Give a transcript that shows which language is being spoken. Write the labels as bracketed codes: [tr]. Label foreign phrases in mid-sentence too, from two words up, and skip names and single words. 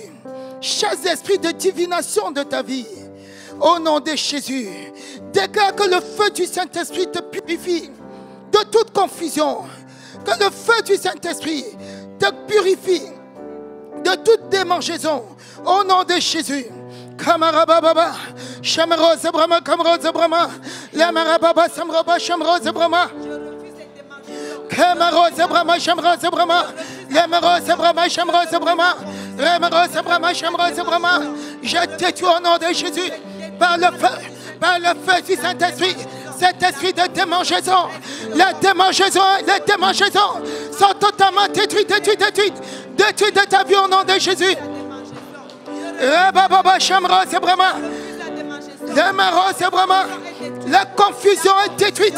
[fr] Chasse l'esprit de divination de ta vie. Au nom de Jésus. Déclare que le feu du Saint-Esprit te purifie de toute confusion. Que le feu du Saint-Esprit te purifie de toute démangeaison. Au nom de Jésus. Kamarababa, Shamroz Brahma, Kamroz Brahma, Lamarababa, Samroba, Shamroz Brahma. Kamaroz Brahma, Shamroz Brahma, Lamaroz Brahma, Shamroz Brahma, Ramaroz Brahma, Shamroz Brahma. Je détruis au nom de Jésus par le feu du Saint-Esprit. Cet esprit de démangeaison, les démangeaisons sont totalement détruites de ta vie au nom de Jésus. La confusion est détruite.